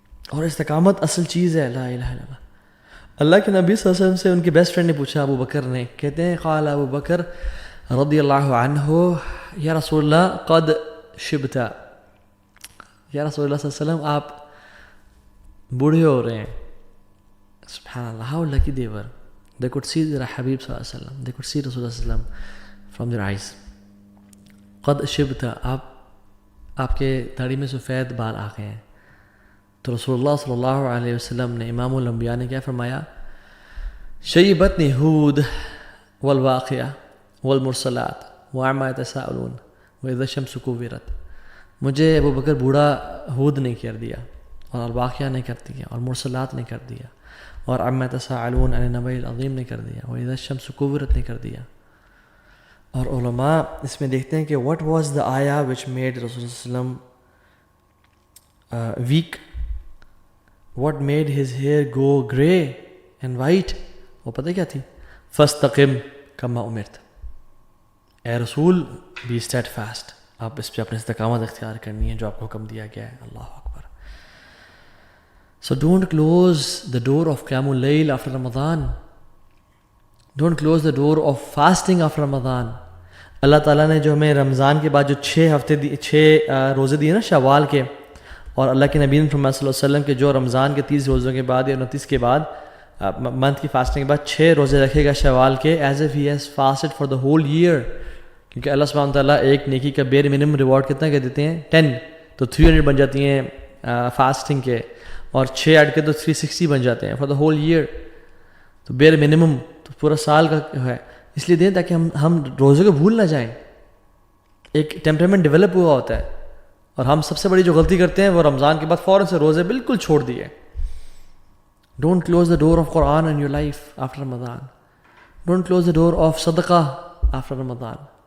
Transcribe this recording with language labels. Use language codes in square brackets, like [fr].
[ur] اور استقامت اصل چیز ہے، لا الہ الا اللہ۔ اللہ کے نبی صلی اللہ علیہ وسلم سے ان کے بیسٹ فرینڈ نے پوچھا، ابو بکر نے، کہتے ہیں [ar] قال ابو بکر رضی اللہ عنہ یا رسول اللہ قد شبت، [ur] یا رسول اللہ [ar] صلی اللہ علیہ وسلم [ur] آپ بوڑھے ہو رہے ہیں۔ سبحان اللہ، [en] How lucky they were, They could see their Habib sallallahu alaihi wasallam. They could see Rasulullah sallallahu alaihi wasallam from their eyes. [ar] قد شبت, [ur] آپ کے داڑھی میں سفید بال آ گئے ہیں. تو رسول اللہ [ar] صلی اللہ علیہ وسلم [ur] نے, امام الانبیاء نے کیا فرمایا؟ [ar] شیبتنی ہود والواقعہ والمرسلات وعما یتساءلون واذا الشمس کورت. [ur] مجھے ابو بکر بوڑھا ہود نے کر دیا, اور الواقعہ نے کر دیا, اور مرسلات نے کر دیا, اور عما یتساءلون عن النبأ العظیم نے کر دیا, واذا الشمس کورت نے کر دیا. اور علماء اس میں دیکھتے ہیں کہ [en] what was the ayah which made Rasul sallam weak, what made his hair go grey and white, [ur] وہ پتہ کیا تھی؟ [ar] فاستقم کما امرت. [ur] اے رسول [en] be steadfast, [ur] آپ اس پہ اپنے استقامت اختیار کرنی ہے جو آپ کو حکم دیا گیا ہے. [ar] اللہ اکبر. [en] So don't close the door of Qiyamul Layl after Ramadan. Don't close the door of fasting after Ramadan. [ur] اللہ تعالیٰ نے جو ہمیں رمضان کے بعد جو 6 روزے دیے نا شوال کے, اور اللہ کے نبی [ar] صلی اللہ علیہ وسلم [ur] کے جو رمضان کے 30 روزوں کے بعد یا 29 کے بعد منتھ کی فاسٹنگ کے بعد 6 روزے رکھے گا شوال کے, [en] As if he has fasted for the whole year. [ur] کیونکہ اللہ سبحانہ وتعالیٰ ایک نیکی کا [en] bare minimum reward [ur] کتنا کہ دیتے ہیں 10, تو 300 بن جاتی ہیں فاسٹنگ کے, اور 6 ایڈ کے تو 360 بن جاتے ہیں [en] For the whole year. [ur] تو [en] bare minimum [ur] تو پورا سال کا ہے, اس لیے دیں تاکہ ہم روزے کو بھول نہ جائیں. ایک [en] temperament develop [ur] ہوا ہوتا ہے, اور ہم سب سے بڑی جو غلطی کرتے ہیں وہ رمضان کے بعد فوراً سے روزے بالکل چھوڑ دیے. [en] Don't close the door of Quran in your life after Ramadan. Don't close the door of Sadaqah after Ramadan.